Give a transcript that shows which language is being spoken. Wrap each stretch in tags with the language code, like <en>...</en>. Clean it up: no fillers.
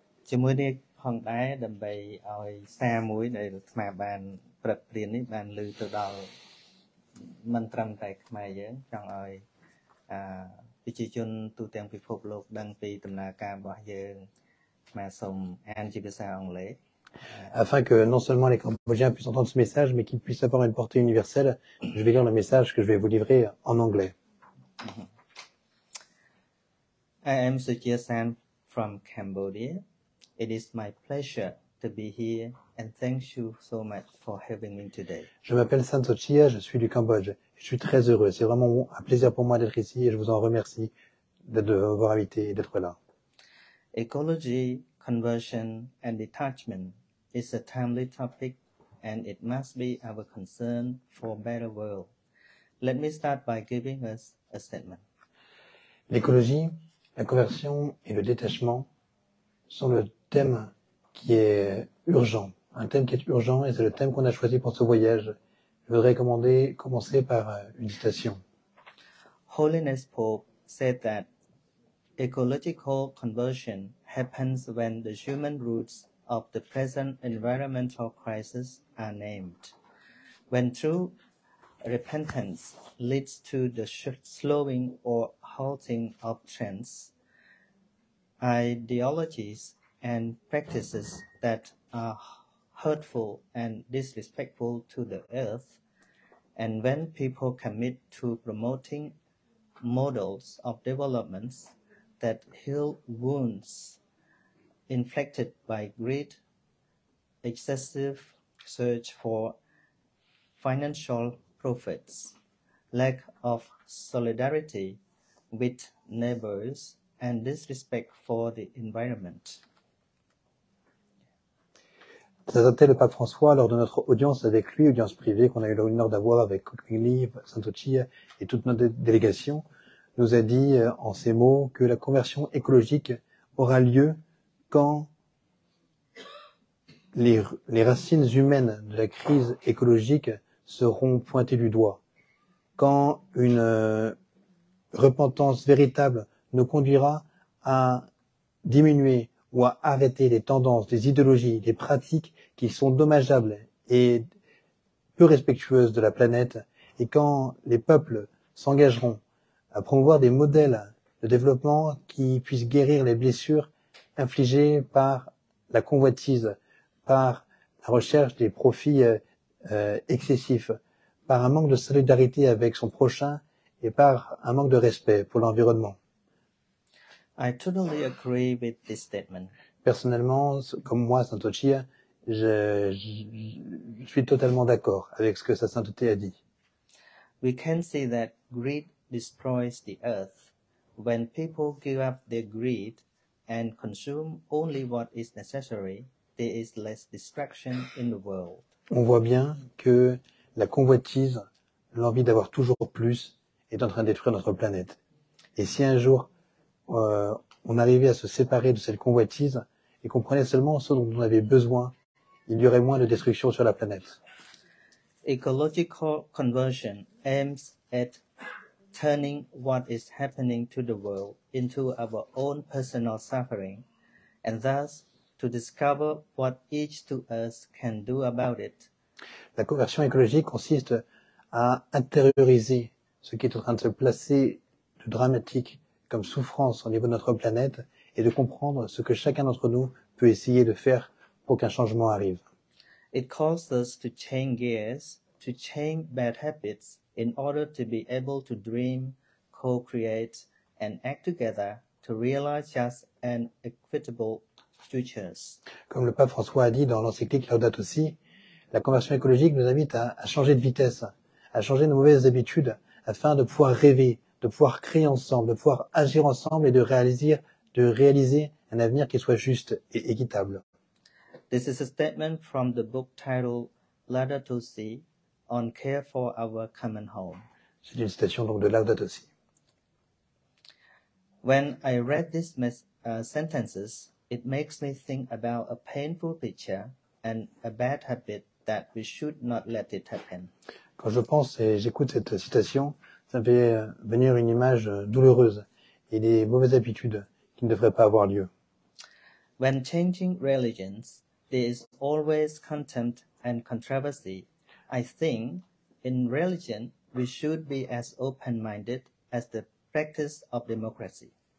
<km>ជាមួយនេះផងដែរដើម្បីឲ្យសារមួយដែលអាត្មាបានព្រឹកព្រាននេះបានលើទៅដល់មិនត្រឹមតែខ្មែរយើងចង់ឲ្យប្រជាជនទូទាំងពិភពលោកដឹងពីដំណើរការរបស់យើងអាត្មាសូមអានជាភាសាអង់គ្លេស</km> <fr>Afin que non seulement les Cambodgiens puissent entendre ce message, mais qu'ils puissent avoir une portée universelle, je vais lire le message que je vais vous livrer en anglais.</fr> <en>I am Suchia San from Cambodia. It is my pleasure to be here and thank you so much for having me today.</en> <fr>Je m'appelle San Sochia, je suis du Cambodge. Je suis très heureux. C'est vraiment un plaisir pour moi d'être ici et je vous en remercie de m'avoir invité et d'être là.</fr> <en>Ecology, conversion, and detachment is a timely topic and it must be our concern for a better world. Let me start by giving us a statement.</en> <fr>L'écologie, la conversion et le détachement sont le thème qui est urgent. Un thème qui est urgent et c'est le thème qu'on a choisi pour ce voyage. Je voudrais commencer par une citation.</fr> <en>Holiness Pope said that ecological conversion happens when the human roots of the present environmental crisis are named. When true repentance leads to the slowing or halting of trends, ideologies, and practices that are hurtful and disrespectful to the earth, and when people commit to promoting models of developments that heal wounds inflicted by greed, excessive search for financial profits, lack of solidarity with neighbors, and disrespect for the environment.</en> <fr>Ça datait le pape François lors de notre audience avec lui, audience privée qu'on a eu l'honneur d'avoir avec Kokmili, Santochi et toute notre délégation, nous a dit en ces mots que la conversion écologique aura lieu quand les racines humaines de la crise écologique seront pointées du doigt, quand une repentance véritable nous conduira à diminuer ou à arrêter les tendances, les idéologies, les pratiques qui sont dommageables et peu respectueuses de la planète, et quand les peuples s'engageront à promouvoir des modèles de développement qui puissent guérir les blessures infligées par la convoitise, par la recherche des profits excessifs, par un manque de solidarité avec son prochain et par un manque de respect pour l'environnement.</fr> <en>I totally agree with this statement.</en> <fr>Personnellement, comme moi, Santochi, je suis totalement d'accord avec ce que sa sainteté a dit.</fr> <en>We can see that greed destroys the earth. When people give up their greed and consume only what is necessary, there is less destruction in the world.</en> <fr>On voit bien que la convoitise, l'envie d'avoir toujours plus, est en train de détruire notre planète. Et si un jour on arrivait à se séparer de cette convoitise et qu'on prenait seulement ce dont on avait besoin, il y aurait moins de destruction sur la planète.</fr> <en>Ecological conversion aims at turning what is happening to the world into our own personal suffering, and thus to discover what each to us can do about it.</en> <fr>La conversion écologique consiste à intérioriser ce qui est en train de se placer de dramatique comme souffrance au niveau de notre planète et de comprendre ce que chacun d'entre nous peut essayer de faire pour qu'un changement arrive.</fr> <en>It calls us to change gears, to change bad habits in order to be able to dream, co-create, and act together to realize just and equitable futures.</en> <fr>Comme le pape François a dit dans l'encyclique Laudato Si, la conversion écologique nous invite à changer de vitesse, à changer nos mauvaises habitudes afin de pouvoir rêver, de pouvoir créer ensemble, de pouvoir agir ensemble et de réaliser un avenir qui soit juste et équitable.</fr> <en>This is a statement from the book titled Laudato Si on care for our common home.</en> <fr>C'est une citation donc de Laudato Si.</fr> <en>When I read these sentences, it makes me think about a painful picture and a bad habit that we should not let it happen.</en> <fr>Quand je pense et j'écoute cette citation, ça me fait venir une image douloureuse et des mauvaises habitudes qui ne devraient pas avoir lieu.</fr> <en>When changing religions, there is always contempt and controversy. I think in religion, we should be as open-minded as the practice of democracy.</en>